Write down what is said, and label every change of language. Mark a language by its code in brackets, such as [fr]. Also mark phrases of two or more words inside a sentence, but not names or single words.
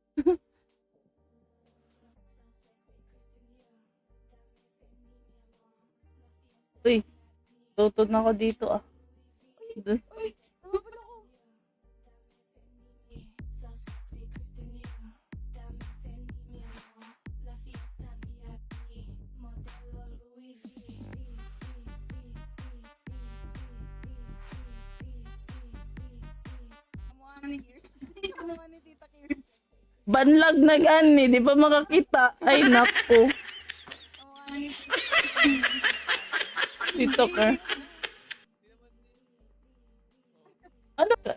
[tl] Uy, tutod na ako dito ah. Dun. [en] So sexy, Christian Dior. [es] Dame Fendi, mi amor. La fiesta VIP. Modelo Louis V. [tl] Kamukha ni Gears. Kamukha ni Tita Gears. Banlag na gani, di ba makakita? Ay, naku. Kamukha ni Dito ka. Ano ka?